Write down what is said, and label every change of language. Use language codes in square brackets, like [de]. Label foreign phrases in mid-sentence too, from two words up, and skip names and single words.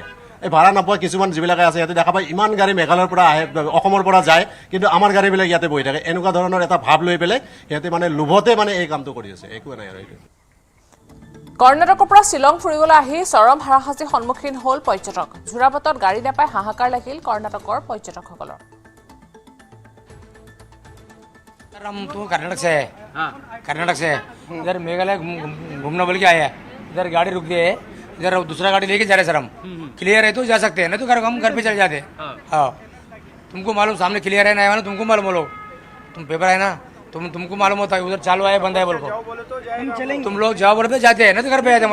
[as] এই ভাড়া নাপোৱা কিছুমান যিবিলাকে আছে সিহঁতে দেখা পায় ইমান গাড়ী মেঘালয়ৰ পৰা আহে, অসমৰ পৰা যায়, কিন্তু আমাৰ গাড়ীবিলাক ইয়াতে বহি থাকে। এনেকুৱা ধৰণৰ এটা ভাৱ লৈ পেলাই সিহঁতে মানে লোভতে মানে এই কামটো কৰি আছে, একোৱে নাই আৰু এইটো। কৰ্ণাটকৰ পৰা শ্বিলং ফুৰিবলৈ আহি চৰম হাৰাশাস্তিৰ সন্মুখীন হ'ল পৰ্যটক। যোৰাবাটত গাড়ী নাপাই হাহাকাৰ লাগিল কৰ্ণাটকৰ পৰ্যটকসকলৰ। [hi] हम तो कर्नाटक से है। कर्नाटक से इधर मेघालय घूमने बोल के आए हैं, इधर गाड़ी रुक गई है, इधर दूसरा गाड़ी लेके जा रहे सर। हम क्लियर है तो जा सकते हैं, नहीं तो हम घर पे चले जाते। हाँ तुमको मालूम सामने क्लियर है, नहीं मालूम तुमको मालूम बोलो, तुम पेपर है ना, तुमको मालूम होता है उधर चालू है बंद है बोल को, तुम लोग जाओ बोले तो जाते हैं, नहीं तो घर पे जाते हैं।